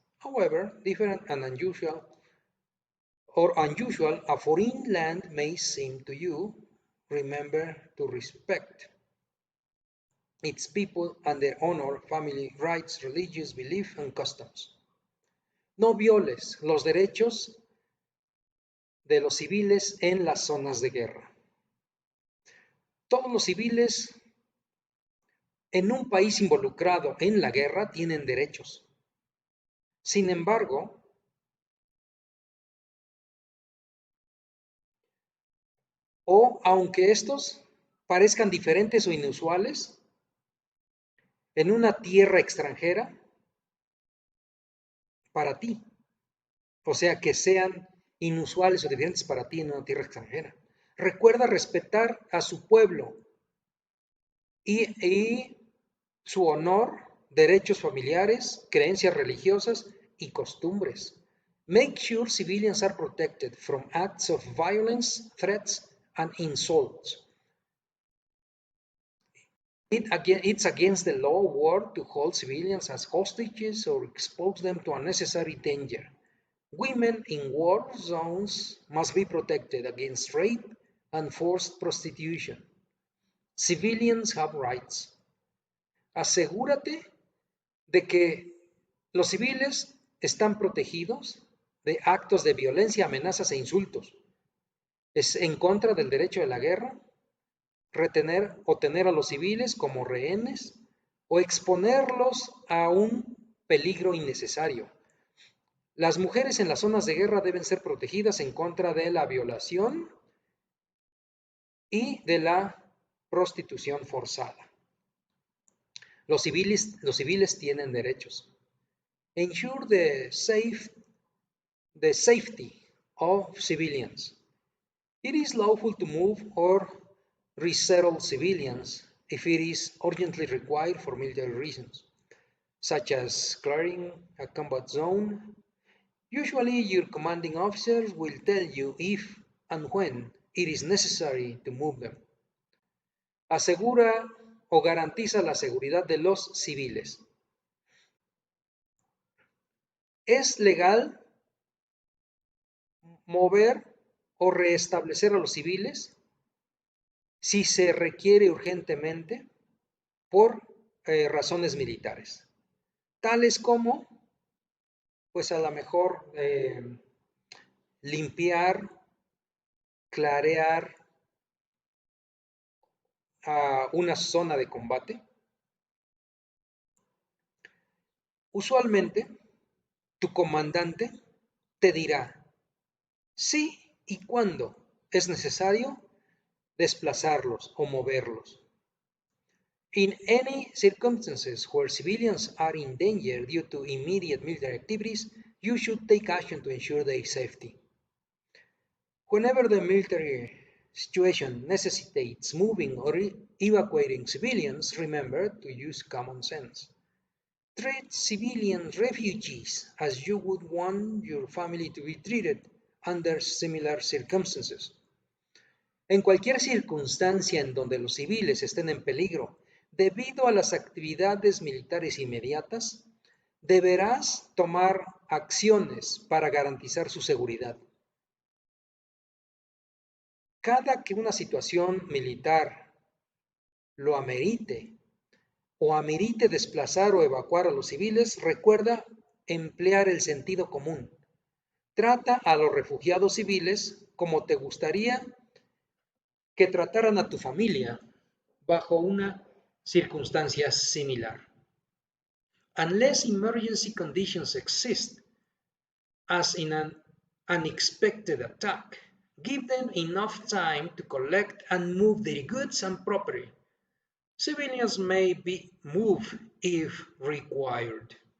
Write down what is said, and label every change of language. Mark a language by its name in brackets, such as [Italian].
[English] However, different and unusual a foreign land may seem to you, remember to respect its people and their honor, family rights, religious belief and customs. [Spanish] No violes los derechos de los civiles en las zonas de guerra. Todos los civiles en un país involucrado en la guerra tienen derechos. Sin embargo, aunque estos parezcan diferentes o inusuales, en una tierra extranjera, para ti, o sea, que sean inusuales o diferentes para ti en una tierra extranjera. Recuerda respetar a su pueblo y su honor, derechos familiares, creencias religiosas y costumbres. [English] Make sure civilians are protected from acts of violence, threats, and insults. It's against the law of war to hold civilians as hostages or expose them to unnecessary danger. Women in war zones must be protected against rape and forced prostitution. Civilians have rights. [Spanish] Asegúrate de que los civiles están protegidos de actos de violencia, amenazas e insultos. Es en contra del derecho de la guerra retener o tener a los civiles como rehenes o exponerlos a un peligro innecesario. Las mujeres en las zonas de guerra deben ser protegidas en contra de la violación y de la prostitución forzada. Los civiles tienen derechos. [English] ensure the safety of civilians. It is lawful to move or resettle civilians if it is urgently required for military reasons, such as clearing a combat zone. Usually, your commanding officers will tell you if and when it is necessary to move them. [Spanish] Asegura o garantiza la seguridad de los civiles. Es legal mover o restablecer a los civiles si se requiere urgentemente por razones militares, tales como, pues a lo mejor, limpiar, clarear una zona de combate. Usualmente, tu comandante te dirá si y cuándo es necesario desplazarlos o moverlos. [English] In any circumstances where civilians are in danger due to immediate military activities, you should take action to ensure their safety. Whenever the military situation necessitates moving or evacuating civilians, remember to use common sense. Treat civilian refugees as you would want your family to be treated under similar circumstances. [Spanish] En cualquier circunstancia en donde los civiles estén en peligro debido a las actividades militares inmediatas, deberás tomar acciones para garantizar su seguridad. Cada que una situación militar lo amerite o amerite desplazar o evacuar a los civiles, recuerda emplear el sentido común. Trata a los refugiados civiles como te gustaría que trataran a tu familia bajo una circunstancia similar. [English] Unless emergency conditions exist, as in an unexpected attack, give them enough time to collect and move their goods and property. Civilians may be moved if required.